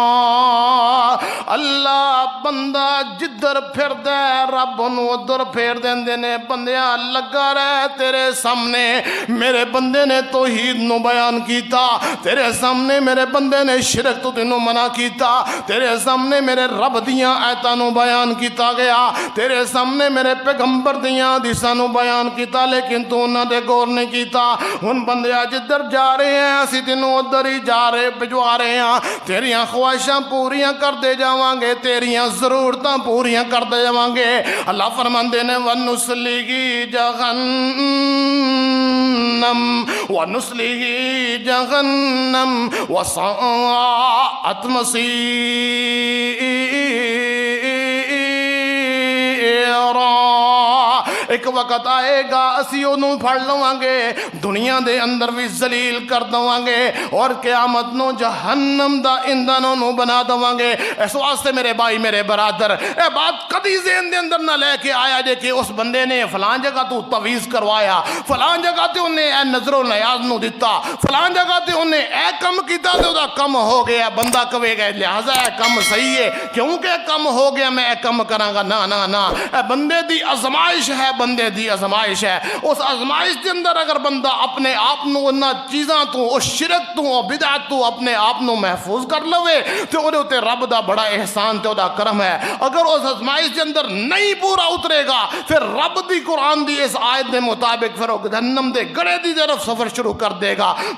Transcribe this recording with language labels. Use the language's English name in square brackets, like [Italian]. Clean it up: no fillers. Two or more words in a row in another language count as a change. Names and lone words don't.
[Punjabi] اللہ بندہ جدھر پھر دے رب انہوں ادھر پھیر دیندے نے۔ بندیاں لگا رہے تیرے سامنے، میرے بندے نے توحید نو بیان کیتا، تیرے سامنے میرے بندے نے شرک تو تینوں منع کیتا، تیرے سامنے میرے رب دیاں آیتاں نو بیان کیتا گیا، تیرے سامنے میرے پیغمبر دیاں حدیثاں نو بیان کیتا، لیکن تو انہاں دے غور نہیں کیتا۔ ہن بندیاں جدھر جا رہے ہیں اسی تینوں ادھر ہی جا رہے بھجوا رہے ہیں، تیریاں خواہشاں پوریاں کر دے جاواں گے، تیریاں ضرورتاں پوریاں کر دے جاواں گے۔ اللہ فرماندے نے [Arabic] وَنُصْلِهِ جَهَنَّمَ وَنُصْلِهِ جَهَنَّمَ وَسَاءَتْ مَصِيرا۔ [Punjabi] ایک وقت آئے گا اسی انہوں پھڑ لواں گے، دنیا دے اندر بھی ذلیل کر دواں گے اور قیامت نو جہنم دا ایندھن انہوں بنا دواں گے۔ اس واسطے میرے بھائی میرے برادر، اے بات کدی ذہن دے اندر نہ لے کے آیا جے کہ اس بندے نے فلان جگہ تو تویز کروایا، فلان جگہ تے انہیں اے نظر و نیاز نو دیتا، فلان جگہ تے انہیں اے کم کیتا تے دا کم ہو گیا۔ بندہ کہے گا لہذا اے کم صحیح ہے، کیونکہ کم ہو گیا میں اے کم کراں گا۔ نا نا نا، اے بندے دی آزمائش ہے، بندے دی آزمائش ہے۔ اس آزمائش کے اندر اگر بندہ اپنے آپ نو انہاں چیزاں تو، اس شرک تو، اس بدعت تو اپنے آپ نو محفوظ کر لوے تو انہوں تے رب دا بڑا احسان تے دا کرم ہے۔ اگر اس آزمائش کے اندر نہیں پورا اترے گا پھر رب دی قرآن دی اس آیت دے مطابق پھر وہ جہنم دے گڑے دی طرف سفر شروع کر دے گا۔